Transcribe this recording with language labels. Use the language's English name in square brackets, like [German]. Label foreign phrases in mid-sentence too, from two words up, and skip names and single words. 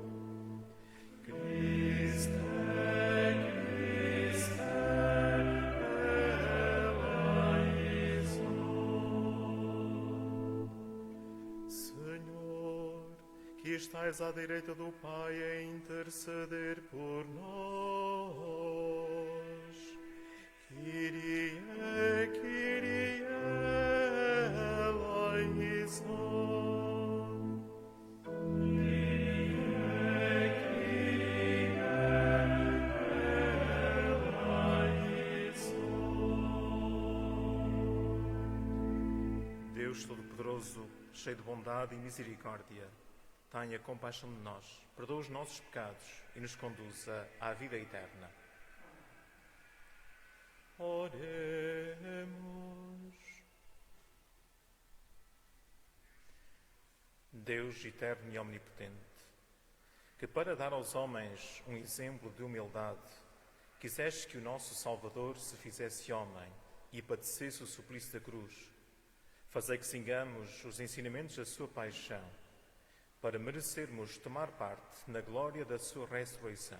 [Greek] Χριστέ, Χριστέ, ἐλέησον. [Portuguese] Senhor, que estais à direita do Pai a interceder por nós. [Greek] Κύριε, Κύριε, ἐλέησον. Κύριε, Κύριε, ἐλέησον. [Portuguese] Deus Todo-Poderoso, cheio de bondade e misericórdia, tenha compaixão de nós, perdoa os nossos pecados e nos conduza à vida eterna. Oremos. Deus eterno e omnipotente, que para dar aos homens um exemplo de humildade, quiseste que o nosso Salvador se fizesse homem e padecesse o suplício da cruz, fazei que sigamos os ensinamentos da sua paixão, para merecermos tomar parte na glória da sua ressurreição.